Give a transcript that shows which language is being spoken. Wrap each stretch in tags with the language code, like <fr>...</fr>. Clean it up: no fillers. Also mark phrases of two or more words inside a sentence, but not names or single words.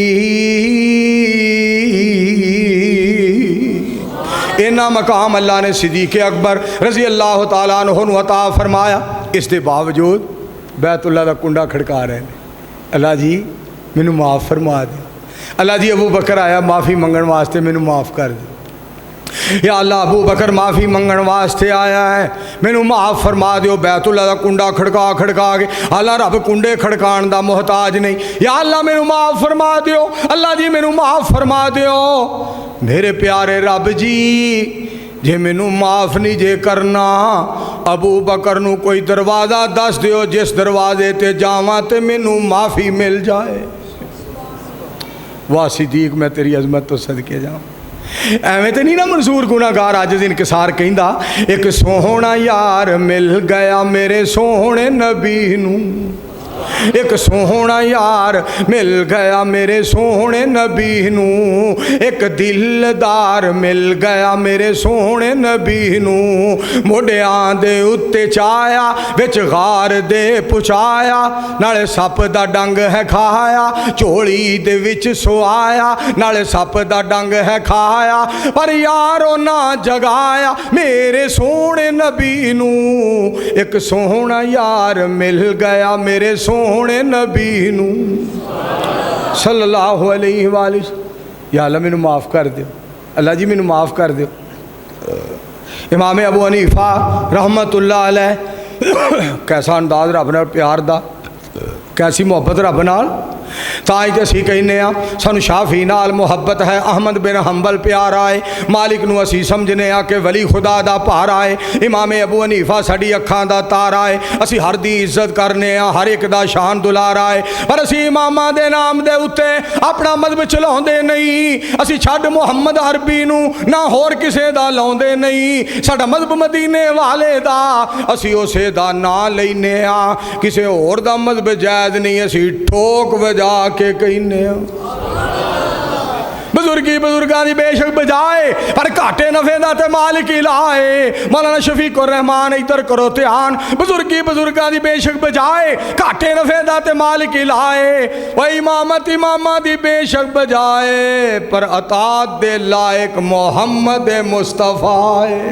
<pa>اینا مقام اللہ نے صدیق اکبر رضی اللہ تعالیٰ عنہ عطا فرمایا. اس دے باوجود بیت اللہ دا کنڈا کھڑکا رہے ہیں, اللہ جی مینوں معاف فرما دے. اللہ جی ابو بکر آیا معافی منگن واسطے, مینوں معاف کر دے. یا اللہ ابو بکر معافی منگن واسطے آیا ہے, مینوں معاف فرما دیو. بیت اللہ دا کنڈا کھڑکا کے, اللہ رب کنڈے کھڑکان دا محتاج نہیں. یا اللہ مینوں معاف فرما دیو, اللہ جی مینوں معاف فرما دیو. میرے پیارے رب جی جے مینوں معاف نہیں جے کرنا, ابو بکر نو کوئی دروازہ دس دیو جس دروازے تے جاواں تے مینوں معافی مل جائے. واہ صدیق میں تیری عظمت تو صدقے جاؤں. ایویں تے نہیں نا منظور گناہگار عاجز انکسار کہندا, ایک سوہنا یار مل گیا میرے سوہنے نبی نو, ایک سوہنا یار مل گیا میرے سوہنے نبی نو, ایک دلدار مل گیا میرے سوہنے نبی نو. موڈیاں دے اتے چایا وچ غار دے پچایا, نالے سپ دا ڈنگ ہے کھایا, چوڑی دے وچ سوایا, نالے سپ دا ڈنگ ہے کھایا, پر یارو نہ جگایا میرے سوہنے نبی نو. ایک سوہنا یار مل گیا میرے سوہنے نبی نو</pa> <ar>صلی اللہ علیہ وآلہ وسلم.</ar> <pa>یا اللہ مینوں معاف کر دیو, اللہ جی مینوں معاف کر دیو. امام ابو حنیفہ</pa> <ar>رحمت اللہ علیہ,</ar> <pa>کیسا انداز رب نال پیار دا, کیسی محبت رب نال. تاں تے اسی کہنے ہاں سانو شافعی نال محبت ہے, احمد بن حنبل پیار آئے, مالک نو اسی سمجھنے ہاں کہ ولی خدا دا پار آئے, امام ابو حنیفہ ساڈی اکھاں دا تار آئے. اسی ہر دی عزت کرنے ہاں, ہر ایک دا شان دلار آئے, پر اسی اماماں دے نام دے اتے اپنا مذہب چلاوندے نہیں. اسی چھڈ محمد عربی نو نہ ہور کسے دا لاوندے نہیں, ساڈا مذہب مدینے والے دا, اسی اسے دا نام لینے ہاں, کسے اور دا مذہب جائز نہیں. اسی ٹھوک وجا کے کہنے بزرگی بزرگاں دی بے شک بجائے پر گھاٹے نفے دا تے مالک ہی لائے مولانا شفیق الرحمان ادھر کرو دھیان بزرگی بزرگاں دی بے شک بجائے گھاٹے نفے دا تے مالک ہی لائے وہ امامت امامہ دی بے شک بجائے پر اطاعت دے لائق محمد مصطفیٰ</pa>